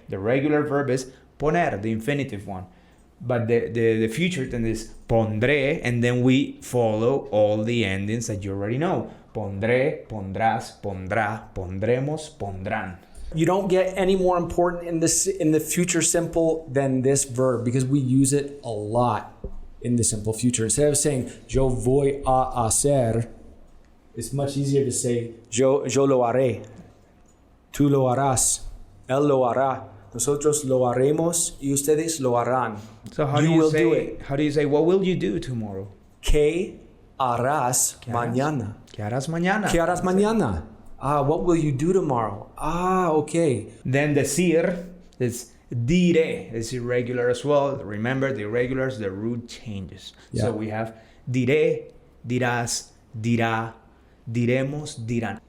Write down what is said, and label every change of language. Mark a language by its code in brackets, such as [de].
[en] The regular verb is poner, the infinitive one. But the future tense is pondré, and then we follow all the endings that you already know. [es] Pondré, pondrás, pondrá, pondremos, pondrán. [en] You don't get any more important in the future simple than this verb, because we use it a lot in the simple future. Instead of saying [es] yo voy a hacer, [en] it's much easier to say [es] yo lo haré, tú lo harás, él lo hará, nosotros lo haremos y ustedes lo harán. [en] So how do you say what will you do tomorrow? [es] ¿Qué harás mañana? ¿Qué harás mañana? ¿Qué harás mañana? [en] What will you do tomorrow? Okay. Then the sir is diré. It's irregular as well. Remember, the irregulars, the root changes. Yeah. So we have [es] diré, dirás, dirá, diremos, dirán.